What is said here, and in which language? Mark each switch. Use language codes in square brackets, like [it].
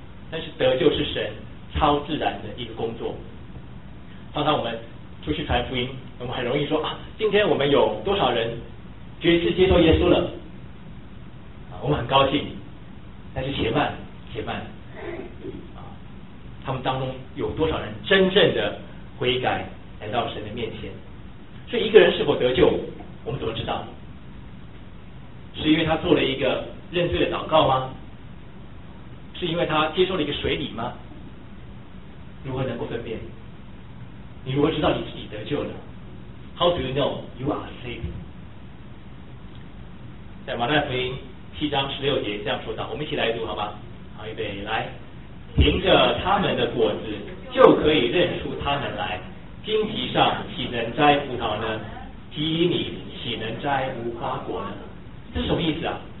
[zh] 但是得救是神超自然的一个工作。常常我们出去传福音，我们很容易说啊，今天我们有多少人决志接受耶稣了，我们很高兴，但是且慢且慢，他们当中有多少人真正的悔改来到神的面前。所以一个人是否得救，我们怎么知道？是因为他做了一个认罪的祷告吗？是因为他接受了一个水礼吗？如何能够分辨？你如何知道你自己得救了？ [en] How do you know you are saved? [zh] 在马太福音七章十六节这样说道，我们一起来读好吗？好，预备，来。凭着他们的果子就可以认出他们来，荆棘上岂能摘葡萄呢？荆棘里岂能摘无花果呢？这是什么意思啊？